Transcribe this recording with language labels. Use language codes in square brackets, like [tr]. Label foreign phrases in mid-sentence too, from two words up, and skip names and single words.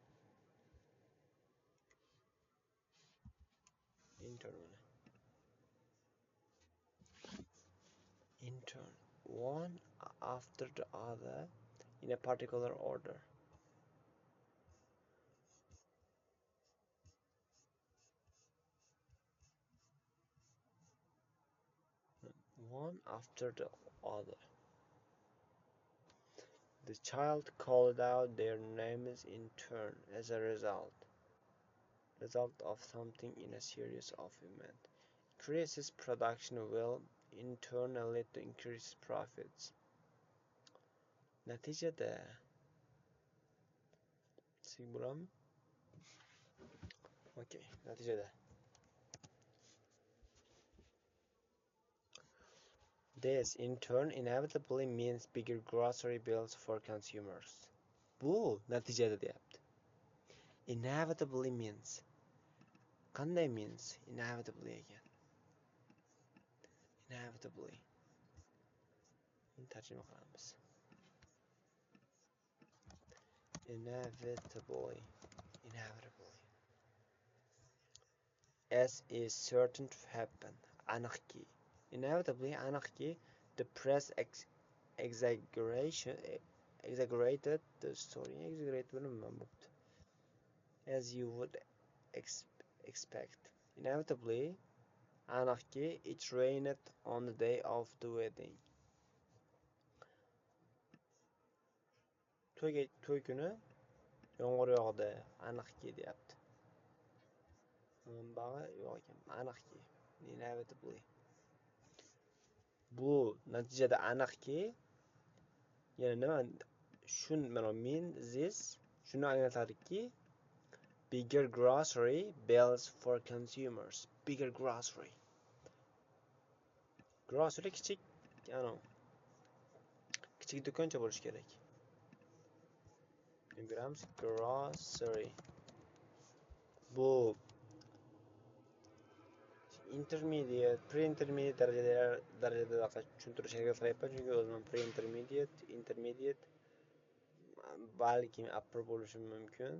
[en] Intern one after the other in a particular order. One after the other. The child called out their names in turn as a result of something in a series of events. Increases production will in turn lead to increased profits. [uz] Natijada bo'ladimi? [en] Okay, natijada this in turn inevitably means bigger grocery bills for consumers. [uz] Bu natijada deyapti. [en] Inevitably means. [uz] Qanday means? Inevitably ekan. [en] Inevitably. [uz] Tarjima qilamiz. [en] Inevitably. As is certain to happen. Aniqki. Inevitably aniqki the press exaggerated the story. As you would expect. Inevitably aniqki it rained on the day of the wedding. [uz] To'y kuni yomg'ir yog'di, aniqki deyapti. Manbag'i yo'q ekan, aniqki. [en] Inevitably. [uz] Bu natijada aniqki, yana nima? Mana [en] mean this [uz] shuni anglatadiki, [en] bigger grocery bills for consumers. Bigger grocery. [uz] Grocery kichik do'koncha bo'lishi kerak. [en] Grams grocery. [uz] Bu intermediate, pre-intermediate darajada tushuntirish harakat qilyapman, chunki o'zim intermediate balkim upper bo'lishi mumkin.